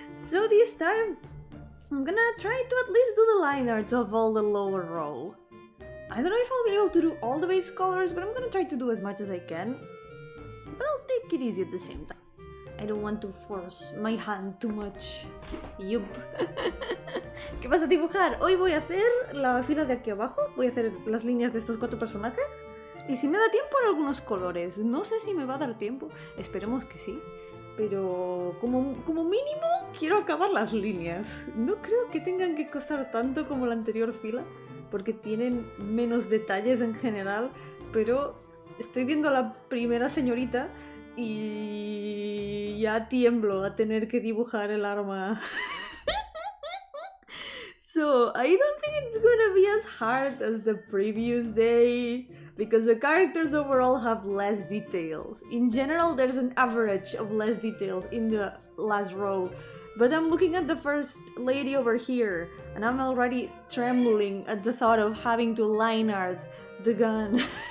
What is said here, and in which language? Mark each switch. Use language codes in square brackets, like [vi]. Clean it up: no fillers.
[en] So this time, I'm gonna try to at least do the line arts of all the lower row. I don't know if I'll be able to do all the base colors, but I'm gonna try to do as much as I can. But I'll take it easy at the same time. I don't want to force my hand too much. [es] Yup. ¿Qué vas a dibujar? Hoy voy a hacer la fila de aquí abajo. Voy a hacer las líneas de estos 4 personajes. Y si me da tiempo en algunos colores. No sé si me va a dar tiempo. Esperemos que sí. Pero como mínimo quiero acabar las líneas. No creo que tengan que costar tanto como la anterior fila, porque tienen menos detalles en general, pero estoy viendo a la primera señorita y ya tiemblo a tener que dibujar el arma. [en] So, I don't think it's gonna be as hard as the previous day, because the characters overall have less details. In general, there's an average of less details in the last row. But I'm looking at the first lady over here, and I'm already trembling at the thought of having to line art the gun.